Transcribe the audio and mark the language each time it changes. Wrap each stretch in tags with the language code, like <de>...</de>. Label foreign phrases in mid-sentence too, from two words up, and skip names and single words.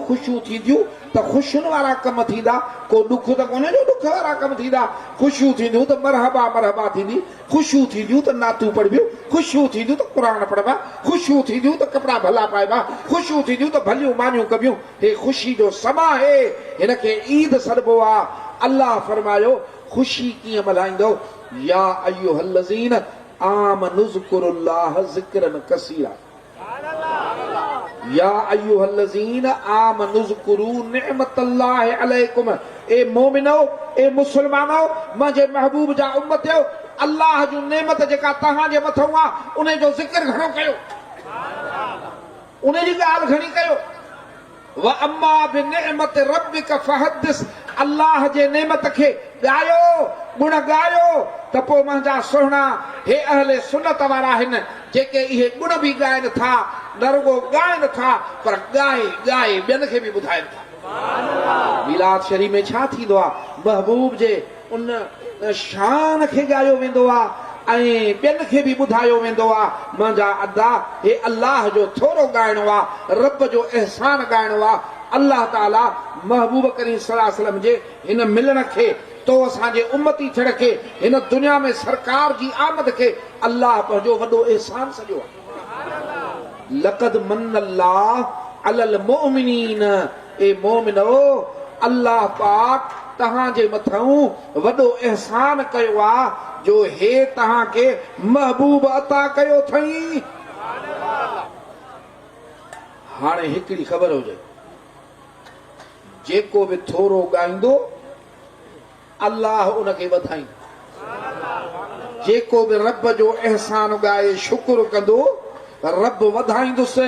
<sd>ख़ुशियूं थींदियूं त ख़ुशियुनि वारा कम थींदा को ॾुख त कोन्हे जो ॾुख वारा कम थींदा ख़ुशियूं थींदियूं त मरहबा थींदी ख़ुशियूं थींदियूं त नातूं पढ़बियूं ख़ुशियूं थींदियूं त क़ुरान पढ़बा ख़ुशियूं थींदियूं त कपिड़ा भला पाइबा ख़ुशियूं थींदियूं त भलियूं मानियूं कबियूं हे ख़ुशी जो समा आहे हिनखे ईद सॾिबो आहे अल्लाह फरमायो ख़ुशी कीअं मल्हाईंदो</sd> <ar>يا أيها الذين آمنوا اذكروا الله ذكرا كثيرا يا أيها الذين آمنوا اذكروا نعمة الله عليكم</ar> <sd>ए मोमिनो ए मुसलमानो मुंहिंजे महबूब जा उम्मतियो अल्लाह जूं नेमत जेका तव्हांजे मथां आहे उन जो ज़िक्र घणो कयो उन जी ॻाल्हि घणी कयो</sd> <ar>وأما بنعمة ربك فحدث</ar> <sd>अल्लाह जे नेमत खे ॻायो गुण ॻायो त पोइ मुंहिंजा सुहिणा हे अहले सुन्नत वारा आहिनि जेके इहे गुण बि ॻाइनि था न रुगो ॻाइनि था पर ॻाए ॿियनि खे बि ॿुधाइनि था मिलाद शरीफ़ में छा थींदो आहे महबूब जे उन शान खे ॻायो वेंदो आहे ऐं ॿियनि खे बि ॿुधायो वेंदो आहे मुंहिंजा अदा हे अल्लाह जो थोरो ॻाइणो आहे रब जो अहसान ॻाइणो आहे अल्लाह ताला महबूब करीम</sd> <ar>صلى الله عليه وسلم</ar> <sd>जे हिन मिलण खे तो असांजे उम्मती थियण खे हिन दुनिया में सरकार जी आमद खे अल्लाह पंहिंजो वॾो एहसान सॼो आहे लक़द</sd> <ar>من الله على المؤمنين</ar> <sd>ए मोमिनो अल्लाह पाक तव्हांजे मथां वॾो एहसान कयो आहे जो हे तव्हांखे महबूब अता कयो अथई। हाणे हिकिड़ी ख़बर हुजे, जेको बि थोरो ॻाईंदो अल्लाह उनखे वधाईंदो, जेको बि रब जो एहसान ॻाए शुक्र कंदो रब वधाईंदुसि।</sd>